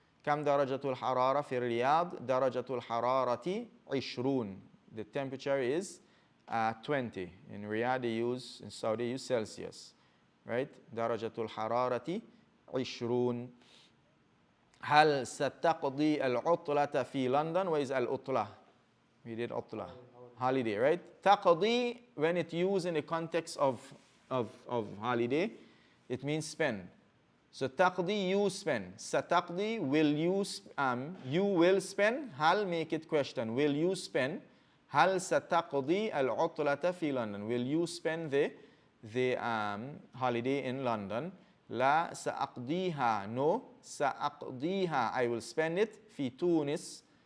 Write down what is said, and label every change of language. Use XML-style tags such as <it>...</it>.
<ar>كم درجة الحرارة في الرياض؟ درجة الحرارة 20.</ar> <en>The temperature is 20. In Riyadh they use, in Saudi they use Celsius.</en> <ar>Right? درجة الحرارة 20. هل ستقضي العطلة في London?</ar> <en>Where is العطلة? We did عطلة. Holiday, right? تقضي, when it used in the context of holiday, it means spend. So تقضي, you spend. ستقضي, will you will spend. هل, make it question. Will you spend?</en> <ar>هل ستقضي العطلة في London?</ar> <en>Will you spend the holiday in London?</en> <ar>لا سأقضيها. No. سأقضيها.</ar> <en>I will spend it</en> <ar>في تونس.</ar>